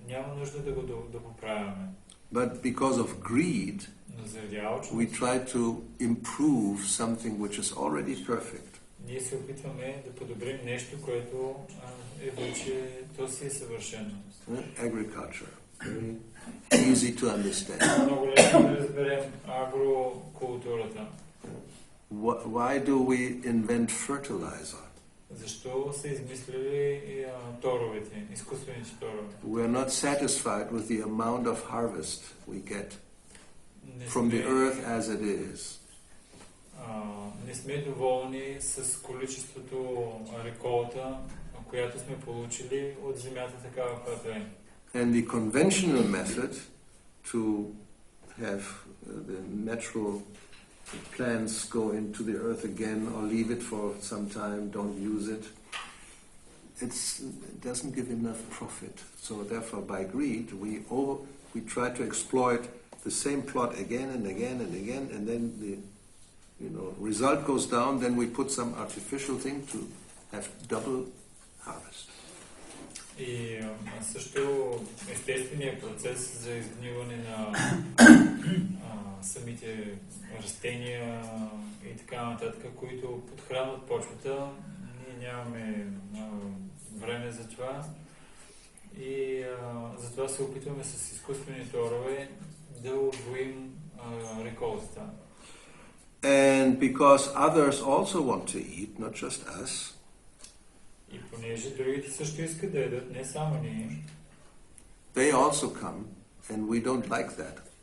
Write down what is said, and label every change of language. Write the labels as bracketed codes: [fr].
[bg] Няма нужда да поправяме. [en] But because of greed, we try to improve something which is already perfect. [bg] Ние се опитваме да подобрим нещо, което е вече, то си е съвършено. [en] Agriculture. Very easy to understand. [bg] Много лесно да разберем агрокултурата. [en] Why do we invent fertilizer? [bg] Защо са измислили торовете, изкуствените торове? [en] We are not satisfied with the amount of harvest we get from the earth as it is. [bg] Не сме доволни с количеството реколта, която сме получили от земята такава, която е. [en] And the conventional method to have the natural plants go into the earth again or leave it for some time, don't use it, it doesn't give enough profit. So therefore by greed we try to exploit the same plot again and again and again, and then the result goes down, then we put some artificial thing to have double harvest. [bg] И също естественият процес за изгниване на самите растения и така нататък, които подхранват почвата, ние нямаме време за това и затова се опитваме с изкуствени торове да удвоим реколтата. [en] And because others also want to eat, not just us, [bg] и понеже другите също искат да ядат, не само ние, [en] they also come and we don't like that.